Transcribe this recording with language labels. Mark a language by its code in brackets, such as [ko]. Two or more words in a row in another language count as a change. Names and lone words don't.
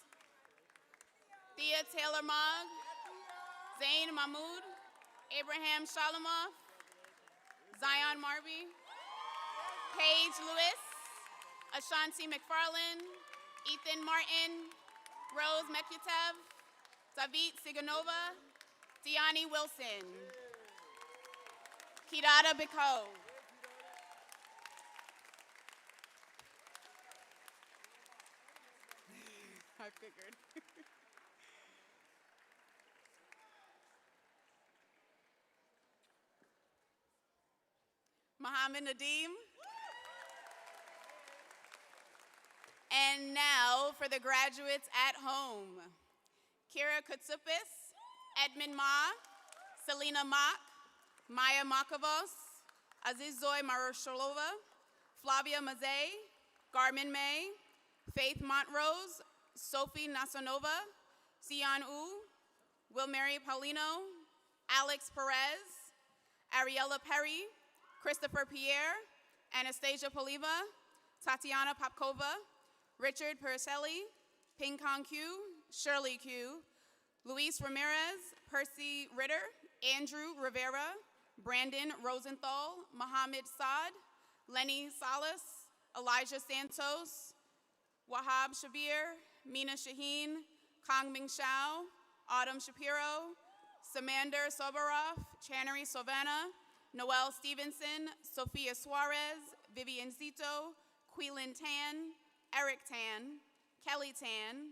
[en] Thea Taylor Mogg, Zayn Mahmood, Abraham Shalomoff, Zion Marby, Paige Lewis, Ashanti McFarland, Ethan Martin, Rose Mekyetev, Savit Siganova, Deani Wilson, Kidada Biko. I figured. Mohammed Nadeem. And now for the graduates at home. Kira Kutsupis, Edmund Ma, Selena Mock, Maya Makavos, Azizoy Marosholova, Flavia Mazet, Garmin May, Faith Montrose, Sophie Nasonova, Sion U, Wilmary Paulino, Alex Perez, Ariella Perry, Christopher Pierre, Anastasia Poliva, Tatiana Popkova, Richard Perselli, Ping Kong Q, Shirley Q, Luis Ramirez, Percy Ritter, Andrew Rivera, Brandon Rosenthal, Mohammed Saad, Lenny Salas, Elijah Santos, Wahab Shabir, Mina Shaheen, Kong Ming Shao, Autumn Shapiro, Samander Sobaroff, Channery Savannah, Noel Stevenson, Sophia Suarez, Vivian Zito, Quilin Tan, Eric Tan, Kelly Tan,